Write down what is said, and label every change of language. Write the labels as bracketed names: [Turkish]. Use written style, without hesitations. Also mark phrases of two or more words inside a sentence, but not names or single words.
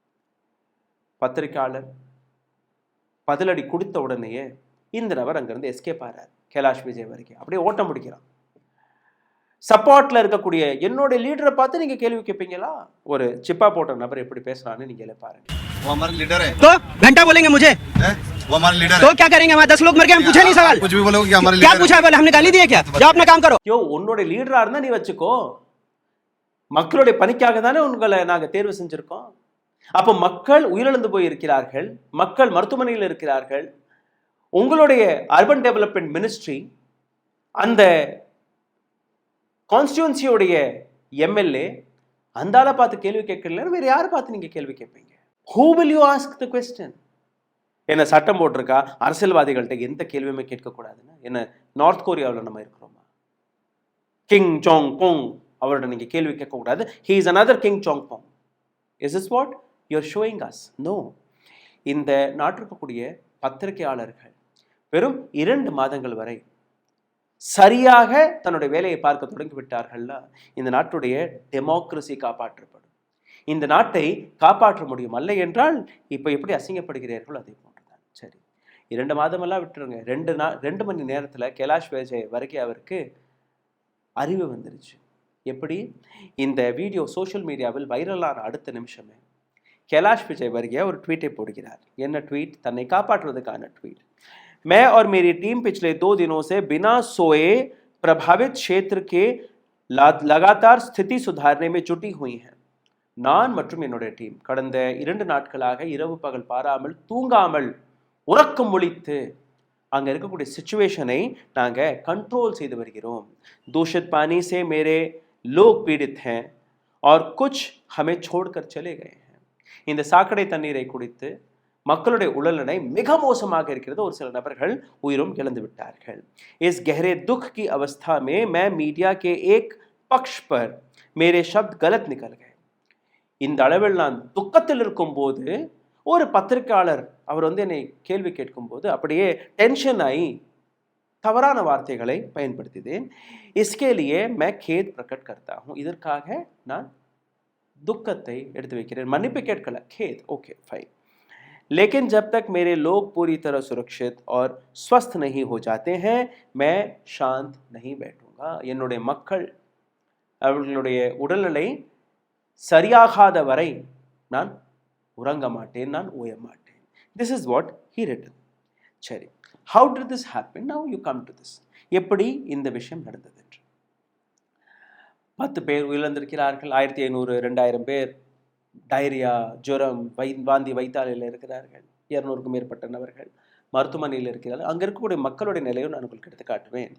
[Tamil] பத்திரிகையாளர் பதிலடி கொடுத்த உடனேயே இந்த நபர் அங்கிருந்து எஸ்கேப் ஆறார். கைலாஷ் விஜய் வரைக்கும் அப்படியே ஓட்ட முடிக்கிறான். சப்போர்ட்ல இருக்கக்கூடிய என்னோட லீடரை பார்த்து நீங்க கேள்வி கேட்பீங்களா? ஒரு சிப்பா போட்ட நபர் எப்படி பேசுறான்னு நீங்க பாருங்க. [Hindi] वो हमारे लीडर है, तो घंटा बोलेंगे मुझे, वो हमारे लीडर तो है। क्या करेंगे? वहाँ 10 लोग मर गए, हम पूछे नहीं सवाल, कुछ भी बोलोगे कि हमारे क्या लीडर पूछा है? बोले हमने गाली दी है क्या? जाओ अपना काम करो. [Tamil] யோ, உன்னோட லீடரா இருந்தா நீ வச்சுக்கோ. மக்களுடைய பணிக்காக தானே உங்களை நாங்க தேர்வு செஞ்சிருக்கோம். அப்போ மக்கள் உயிரிழந்து போய் இருக்கிறார்கள், மக்கள் மருத்துவமனையில் இருக்கிறார்கள். உங்களுடைய [English] urban development ministry [Tamil] அந்த கான்ஸ்டியூன்சியோடைய எம்எல்ஏ அந்தால பார்த்து கேள்வி கேட்கல, வேற யாரை பார்த்து நீங்க கேள்வி கேட்பீங்க? [English] Who will you ask the question? [Tamil] என்ன சட்டம் போட்டிருக்கா அரசியல்வாதிகள்கிட்ட எந்த கேள்வியுமே கேட்கக்கூடாதுன்னு? என்ன நார்த் கொரியாவில் நம்ம இருக்கிறோமா? கிங் ஜாங் போங் அவரோட நீங்க கேள்வி கேட்கக்கூடாது. [English] He is another King Jong Pong. Is this what you are showing us? No. [Tamil] இந்த நாட்டிற்கக்கூடிய பத்திரிகையாளர்கள் வெறும் 2 மாதங்கள் வரை சரியாக தன்னுடைய வேலையை பார்க்க தொடங்கி விட்டார்கள்னா இந்த நாட்டுடைய டெமோக்ரஸி காப்பாற்றப்படும். இந்த நாட்டை காப்பாற்ற முடியும். அல்ல என்றால் இப்போ எப்படி அசிங்கப்படுகிறீர்களோ அதே போன்றுதான். சரி, 2 மாதமெல்லாம் விட்டுருங்க. 2 மணி நேரத்தில் கைலாஷ் விஜய் வர்கியா அவருக்கு அறிவு வந்துருச்சு. எப்படி? இந்த வீடியோ [English] social media [Tamil] வைரலான அடுத்த நிமிஷமே கைலாஷ் விஜய் வர்கியா ஒரு ட்வீட்டை போடுகிறார். என்ன ட்வீட்? தன்னை காப்பாற்றுவதற்கான ட்வீட். [Hindi] मैं और मेरी टीम पिछले 2 दिनों से बिना सोए प्रभावित क्षेत्र के लगातार स्थिति सुधारने में जुटी हुई हैं. [Tamil] நான் மற்றும் என்னுடைய டீம் கடந்த 2 நாட்களாக இரவு பகல் பாராமல் தூங்காமல் உறக்கம் ஒழித்து அங்க இருக்கக்கூடிய சிச்சுவேஷனை நாங்க कंट्रोल செய்து வருகிறோம். [Hindi] दूषित पानी से मेरे लोग पीड़ित हैं और कुछ हमें छोड़कर चले गए हैं. [Tamil] இந்த சாக்கடை தண்ணீரை குடித்து மக்களுடைய உடல்நிலை மிக மோசமாக இருக்கிறது. ஒரு சில நபர்கள் உயிரும் இழந்து விட்டார்கள். [Hindi] इस गहरे दुख की अवस्था में मैं मीडिया के एक पक्ष पर मेरे शब्द गलत निकल गए. [Tamil] இந்த அளவில் நான் துக்கத்தில் இருக்கும்போது ஒரு பத்திரிகையாளர் அவர் என்னை கேள்வி கேட்கும்போது அப்படியே டென்ஷன் ஆகி தவறான வார்த்தைகளை பயன்படுத்தினேன். इसके लिए मैं खेद प्रकट करता हूं. இதற்காக நான் துக்கத்தை எடுத்து வைக்கிறேன். மன்னிப்பு கேட்கல, [English] खेद. okay fine. [Hindi] लेकिन जब तक मेरे लोग पूरी तरह सुरक्षित और स्वस्थ नहीं हो जाते हैं मैं शांत नहीं बैठूंगा. [Tamil] என்னுடைய மக்கள் அவர்களுடைய உடல்நிலை சரியாகாத வரை நான் உறங்க மாட்டேன், நான் ஓய மாட்டேன். [English] This is what he written. சரி, how did this happen? Now you come to this. [Tamil] எப்படி இந்த விஷயம் நடந்தது? 10 பேர் உயிரிழந்திருக்கிறார்கள். 1500 2000 பேர் டைரியா, ஜுரம், வாந்தி வைத்தாலையில் இருக்கிறார்கள். 200க்கும் மேற்பட்ட நபர்கள் மருத்துவமனையில் இருக்கிறார்கள். அங்கே இருக்கக்கூடிய மக்களுடைய நிலையும் நான் உங்களுக்கு எடுத்து காட்டுவேன்.